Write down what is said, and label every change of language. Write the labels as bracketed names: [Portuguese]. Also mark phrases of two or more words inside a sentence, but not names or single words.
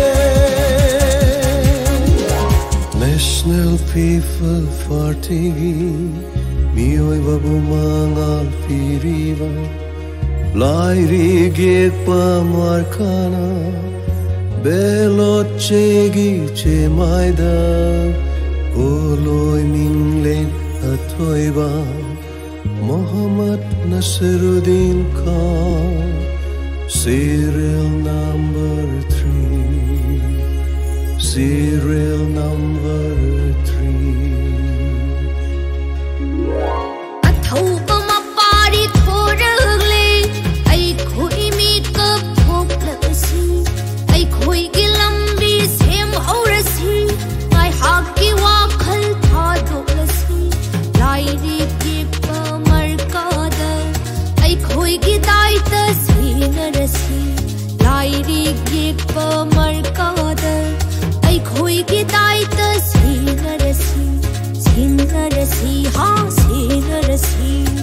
[Manipuri] National People's Party Miyoi babu mangal piriva Lairi gekpa markana Belot chegi che maida Oloi minglen atoiba Mohammad Nasruddin Khan [English] Serial number 3 Serial number 3 [Manipuri] Athauba mapari thoragle ai khoi mi kap thoklasi ai khoi gi lambi sem aurasi ai hak ki wakhal tha dolasi lairi ki pamarkada ai khoi gi daita sinarasi lairi ki pamarkada ai khoi gi daita sinarasi sinarasi ha sinarasi